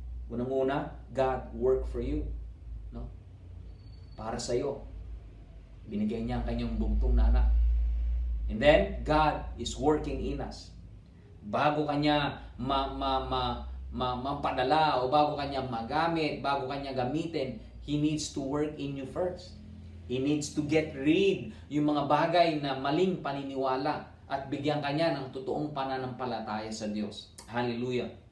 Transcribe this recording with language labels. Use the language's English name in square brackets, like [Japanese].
[Filipino] Unang-una, [English] God work for you. [Filipino] No? Para sa iyo. Binigay niya ang kanyang bugtong na anak. [English] And then, God is working in us. [Filipino] Bago kanya mapadala o bago kanya magamit, bago kanya gamitin, [English] He needs to work in you first. He needs to get rid [Filipino] yung mga bagay na maling paniniwala at bigyan kanya ng totoong pananampalataya sa Diyos. Hallelujah.